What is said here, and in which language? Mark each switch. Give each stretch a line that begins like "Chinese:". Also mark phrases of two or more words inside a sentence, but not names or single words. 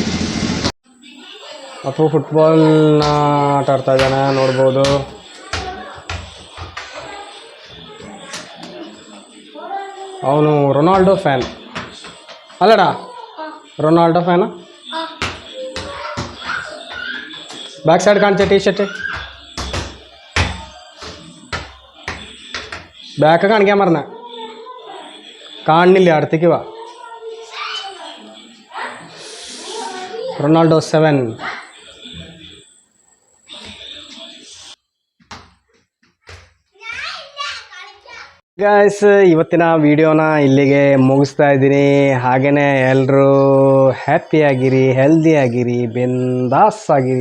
Kannada: ಅಪ್ಪು ಫುಟ್ಬಾಲ್ನ ಆಟ ಆಡ್ತಾ ಇದ್ದಾನೆ, ನೋಡ್ಬೋದು. ಅವನು ರೊನಾಲ್ಡೋ ಫ್ಯಾನ್ ಅಲ್ಲಡ? ರೊನಾಲ್ಡೋ ಫ್ಯಾನ. ಬ್ಯಾಕ್ ಸೈಡ್ ಕಾಣ್ತೆ ಟೀ ಶರ್ಟ್,
Malayalam: ബാക്ക് കാണിക്കാൻ പറഞ്ഞ കാണുന്നില്ല, അടുത്തേക്ക് വാ.
Kannada: ರೊನಾಲ್ಡೋ 7. ಗೈಸ್, ಇವತ್ತಿನ ವಿಡಿಯೋನ ಇಲ್ಲಿಗೆ ಮುಗಿಸ್ತಾ ಇದ್ದೀನಿ. ಹಾಗೆಯೇ ಎಲ್ಲರೂ ಹ್ಯಾಪಿಯಾಗಿರಿ, ಹೆಲ್ದಿಯಾಗಿರಿ, ಬಿಂದಾಸ್ ಆಗಿರಿ.